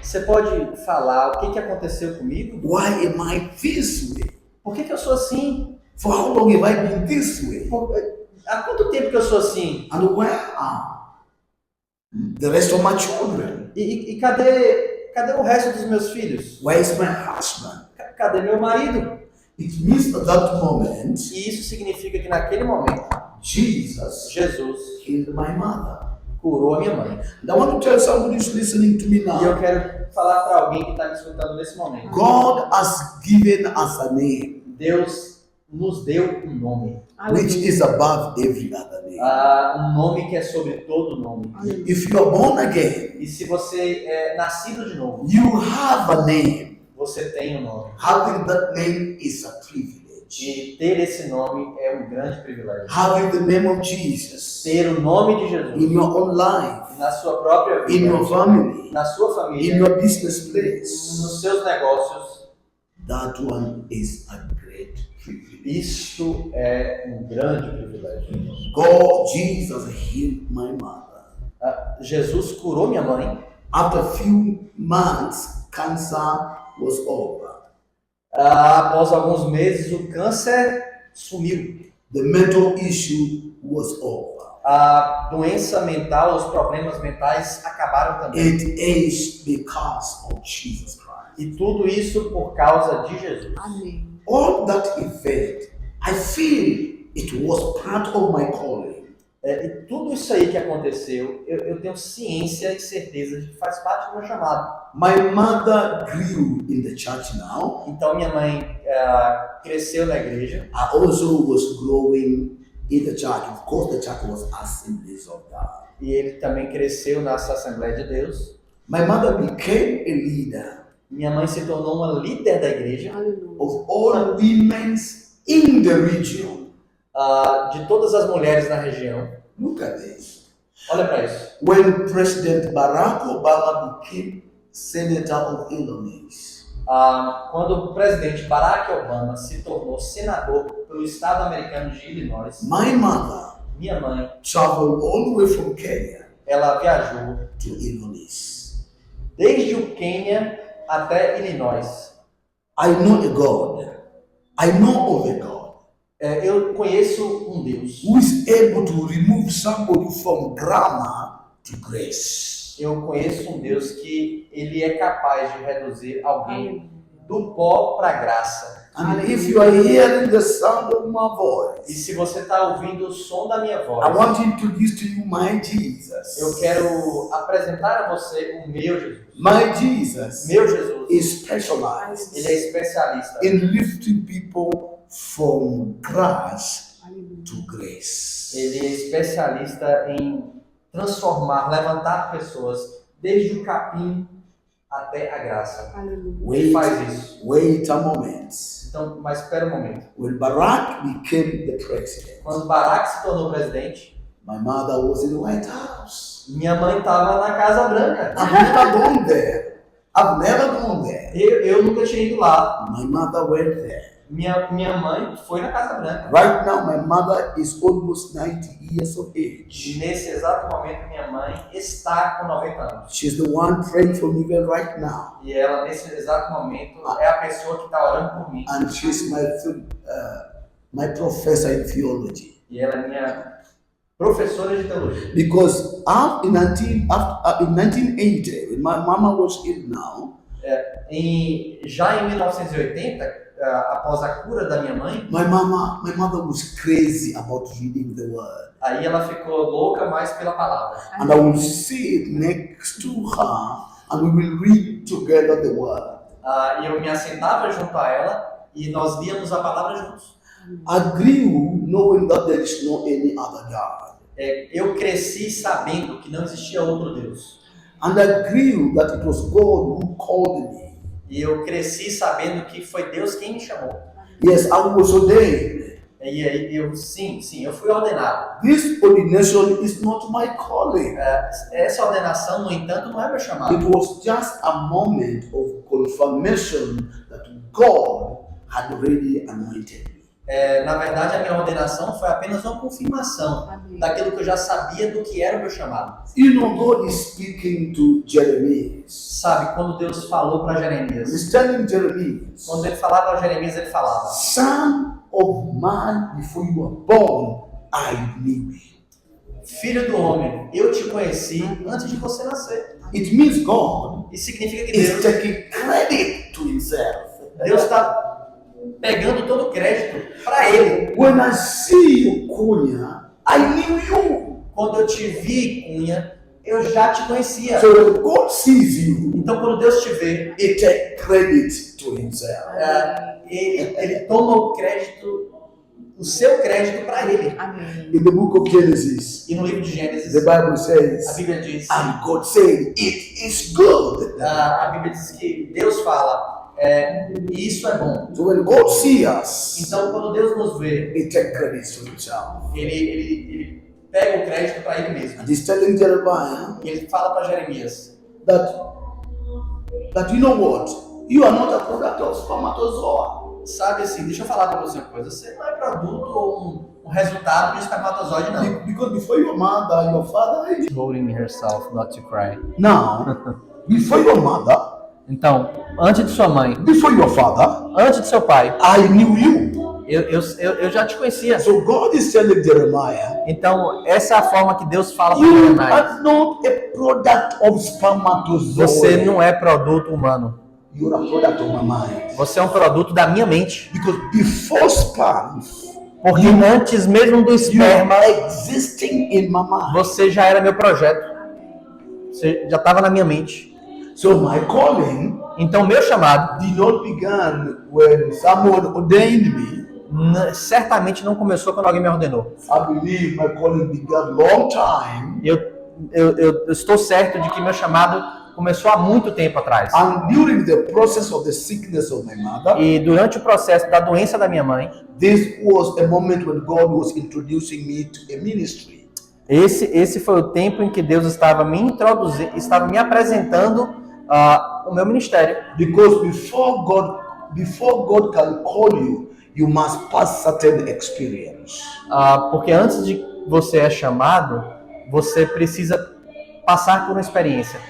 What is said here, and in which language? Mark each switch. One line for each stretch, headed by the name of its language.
Portuguese: Você pode falar o que aconteceu comigo?
English: Why am I this way?
Portuguese: Por que eu sou assim?
English: For how long have I been this way?
Portuguese: Há quanto tempo que eu sou assim?
English: And where are the rest of my children?
Portuguese: E cadê o resto dos meus filhos?
English: Where is my husband?
Portuguese: Cadê meu marido?
English: It means at that moment,
Portuguese: E isso significa que naquele momento,
English: Jesus
Portuguese: Jesus
English: healed my mother.
Portuguese: curou a minha mãe.
English: And I want to tell somebody who's listening to me
Portuguese: E eu
English: now,
Portuguese: quero falar para alguém que está me escutando nesse momento.
English: God has given us a name
Portuguese: Deus nos deu um nome.
English: which is above every other name.
Portuguese: Um nome que é sobre todo nome.
English: If you are born again,
Portuguese: E se você é nascido de novo,
English: you have a name.
Portuguese: você tem um nome.
English: Having that name is a privilege.
Portuguese: E ter esse nome é um grande privilégio.
English: Having the name of Jesus
Portuguese: Ter o nome de Jesus
English: in your own life,
Portuguese: na sua própria
English: in your
Portuguese: vida,
English: family,
Portuguese: na sua
English: in
Portuguese: família,
English: your business place,
Portuguese: nos seus negócios,
English: that one is a great privilege.
Portuguese: isto é um grande privilégio.
English: God, Jesus healed my mother.
Portuguese: Jesus curou minha mãe.
English: After a few months, cancer was over.
Portuguese: Após alguns meses, o câncer sumiu.
English: The mental issue was over.
Portuguese: A doença mental, os problemas mentais acabaram também.
English: It is because of Jesus Christ.
Portuguese: E tudo isso por causa de Jesus. Amém.
English: All that event, I feel it was part of my calling.
Portuguese: E tudo isso aí que aconteceu, eu tenho ciência e certeza de que faz parte do meu chamado.
English: My mother grew in the church now.
Portuguese: Então minha mãe cresceu na igreja.
English: I also was growing in the church. Of course, the church was Assemblies of God.
Portuguese: E ele também cresceu nessa Assembleia de Deus.
English: My mother became a leader
Portuguese: Minha mãe se tornou uma líder da igreja. Aleluia.
English: of all women in the region.
Portuguese: De todas as mulheres na região.
English: Look at this.
Portuguese: Olha para isso.
English: When President Barack Obama became Senator of Illinois,
Portuguese: Quando o presidente Barack Obama se tornou senador pelo estado americano de Illinois,
English: my mother
Portuguese: minha mãe,
English: traveled all the way from Kenya
Portuguese: ela viajou
English: to Illinois.
Portuguese: desde o Quênia até Illinois.
English: I know a God. I know of a God
Portuguese: Eu conheço um Deus.
English: who is able to remove somebody from grammar to grace.
Portuguese: Eu conheço um Deus que ele é capaz de reduzir alguém do pó para a graça.
English: And if you are hearing the sound of my
Portuguese: E
English: voice,
Portuguese: se você está ouvindo o som da minha
English: I
Portuguese: voz,
English: want to introduce to you my Jesus.
Portuguese: eu quero apresentar a você o meu Jesus.
English: My Jesus
Portuguese: Meu Jesus,
English: is specialized
Portuguese: ele é especialista
English: in lifting people from grass
Portuguese: Aleluia.
English: to grace.
Portuguese: Ele é especialista em transformar, levantar pessoas desde o capim até a graça. Aleluia. Ele faz isso.
English: Wait a moment.
Portuguese: Então, mas espera um momento.
English: When Barack became the president,
Portuguese: Quando Barack se tornou presidente,
English: my mother was in the White House.
Portuguese: minha mãe estava na Casa Branca.
English: I've never gone there. I've never gone there.
Portuguese: Eu nunca tinha ido lá.
English: My mother went there.
Portuguese: Minha mãe foi na Casa Branca.
English: Right now, my mother is almost 90 years of
Portuguese: E
English: age.
Portuguese: nesse exato momento, minha mãe está com 90 anos.
English: She's the one praying for me even right now.
Portuguese: E ela, nesse exato momento, é a pessoa que está orando por mim.
English: And she's my professor in theology.
Portuguese: E ela é minha professora de teologia.
English: Because in 1980, when my mama was ill now,
Portuguese: Já em 1980, após a cura da minha mãe,
English: my mother was crazy about reading the word.
Portuguese: aí ela ficou louca mais pela palavra.
English: And I will sit next to her and we will read together the word.
Portuguese: E eu me assentava junto a ela e nós líamos a palavra juntos.
English: I grew knowing that there is no any other God.
Portuguese: Eu cresci sabendo que não existia outro Deus.
English: And I grew that it was God who called me.
Portuguese: E eu cresci sabendo que foi Deus quem me chamou.
English: Yes, I was ordained.
Portuguese: E aí eu fui ordenado.
English: This ordination is not my calling.
Portuguese: Essa ordenação, no entanto, não é meu chamado.
English: It was just a moment of confirmation that God had already anointed me.
Portuguese: Na verdade, a minha ordenação foi apenas uma confirmação Amém. daquilo que eu já sabia do que era o meu chamado.
English: You know, God is speaking to Jeremiah.
Portuguese: Sabe, quando Deus falou para Jeremias,
English: He's telling Jeremiah,
Portuguese: quando ele falava para Jeremias, ele falava:
English: Son of man, before you were born, I knew you.
Portuguese: Filho do homem, eu te conheci antes de você nascer.
English: It means God
Portuguese: Isso significa que
English: is
Portuguese: Deus
English: taking credit to himself.
Portuguese: está pegando todo o crédito para ele.
English: When I see you, Kunya, I knew you.
Portuguese: Quando eu te vi, Cunha, eu já te conhecia.
English: So when God sees you,
Portuguese: Então, quando Deus te vê,
English: he takes credit to himself.
Portuguese: ele toma o crédito, o seu crédito para ele. Amém.
English: In the book of Genesis,
Portuguese: E no livro de Gênesis,
English: the Bible
Portuguese: a
English: says,
Portuguese: Bíblia diz,
English: and God said, it is good.
Portuguese: a Bíblia diz que Deus fala, isso é bom.
English: So when God sees us,
Portuguese: Então, quando Deus nos vê,
English: he takes credit to himself.
Portuguese: ele pega o crédito para ele mesmo.
English: And he's telling Jeremiah
Portuguese: E ele fala para Jeremias
English: that you know what? You are not a product of spermatozoa.
Portuguese: sabe assim, deixa eu falar para você uma coisa, você não é produto ou um resultado de um espermatozoide, não.
English: Because before your mother, your father, Holding herself not to cry. now, before your mother,
Portuguese: Então, antes de sua mãe,
English: before your father,
Portuguese: antes de seu pai,
English: I knew you.
Portuguese: eu já te conhecia.
English: So God is telling Jeremiah,
Portuguese: Então, essa é a forma que Deus fala para
English: you
Portuguese: Jeremias.
English: are not a product of spermatozoa.
Portuguese: Você não é produto humano.
English: You are a product of my mind.
Portuguese: Você é um produto da minha mente.
English: Because before sperm,
Portuguese: Porque antes mesmo do
English: you
Portuguese: esperma,
English: are existing in my mind.
Portuguese: você já era meu projeto. Você já estava na minha mente.
English: So my calling
Portuguese: Então, meu chamado
English: did not begin when someone ordained me.
Portuguese: certamente não começou quando alguém me ordenou.
English: I believe my calling began long time.
Portuguese: Eu estou certo de que meu chamado começou há muito tempo atrás.
English: And during the process of the sickness of my mother,
Portuguese: E durante o processo da doença da minha mãe,
English: this was a moment when God was introducing me to a ministry.
Portuguese: esse foi o tempo em que Deus estava me introduzindo, estava me apresentando o meu ministério.
English: Because before God can call you, you must pass certain experience.
Portuguese: Porque antes de você é chamado, você precisa passar por uma experiência.